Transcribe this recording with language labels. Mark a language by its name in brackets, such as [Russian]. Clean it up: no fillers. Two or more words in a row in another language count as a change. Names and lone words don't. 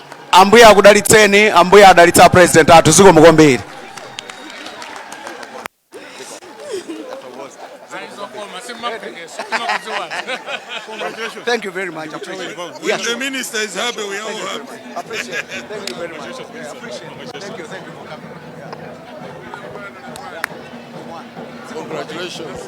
[Nyanja] Ambuye akudalitseni, ambuye adalitsa president athu. Zikomo kwambiri. [English] Thank you very much. When the minister is happy, we are all happy. Appreciate it. Thank you very much. Appreciate it. Thank you for coming. Congratulations.